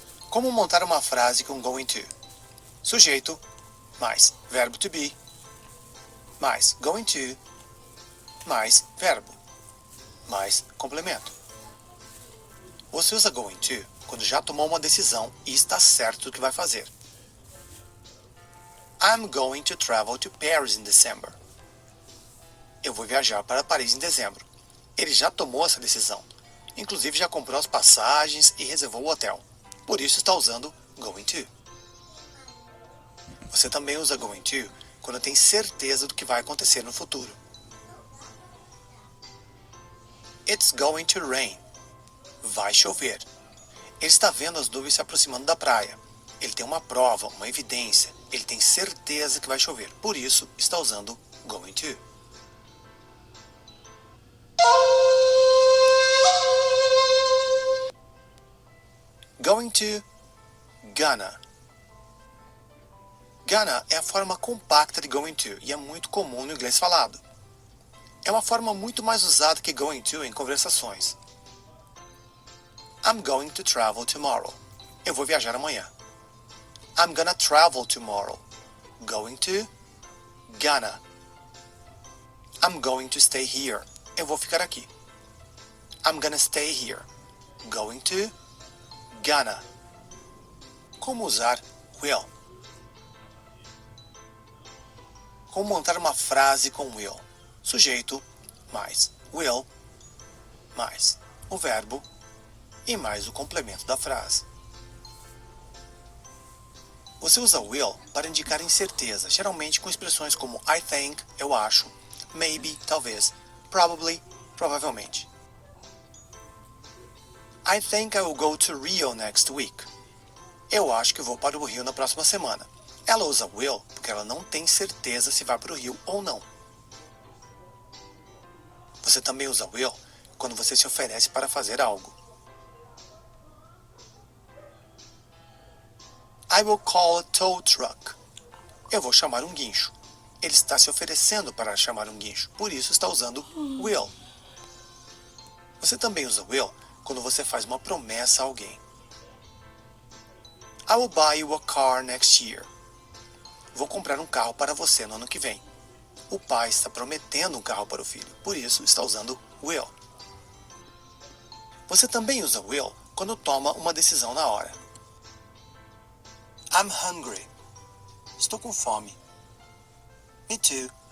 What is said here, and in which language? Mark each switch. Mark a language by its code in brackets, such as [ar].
[pt] Como montar uma frase com going to? Sujeito mais verbo to be mais going to mais verbo mais complemento. Você usa going to quando já tomou uma decisão e está certo do que vai fazer. [en] I'm going to travel to Paris in December. [pt] Eu vou viajar para Paris em dezembro. Ele já tomou essa decisão. Inclusive já comprou as passagens e reservou o hotel. Por isso está usando going to. Você também usa going to quando tem certeza do que vai acontecer no futuro. [en] It's going to rain. [pt] Vai chover. Ele está vendo as nuvens se aproximando da praia. Ele tem uma prova, uma evidência. Ele tem certeza que vai chover. Por isso, está usando going to. [en] Going to, gonna. [pt] Gonna é a forma compacta de going to e é muito comum no inglês falado. É uma forma muito mais usada que going to em conversações. [en] I'm going to travel tomorrow. [pt] Eu vou viajar amanhã. [en] I'm gonna travel tomorrow. Going to, gonna. I'm going to stay here. [pt] Eu vou ficar aqui. [en] I'm gonna stay here. Going to, gonna. [pt] Como usar will? Como montar uma frase com will? Sujeito mais will mais o verbo e mais o complemento da frase. Você usa will para indicar incerteza, geralmente com expressões como I think, eu acho, maybe, talvez, probably, provavelmente. [en] I think I will go to Rio next week. [pt] Eu acho que vou para o Rio na próxima semana. Ela usa will porque ela não tem certeza se vai para o Rio ou não. Você também usa will quando você se oferece para fazer algo. [en] I will call a tow truck. [pt] Eu vou chamar um guincho. Ele está se oferecendo para chamar um guincho, por isso está usando will. Você também usa will quando você faz uma promessa a alguém. [en] I will buy you a car next year. [pt] Vou comprar um carro para você no ano que vem. O pai está prometendo um carro para o filho, por isso está usando will. Você também usa will quando toma uma decisão na hora. [en] I'm hungry. [pt] Estou com fome. [en] Me too.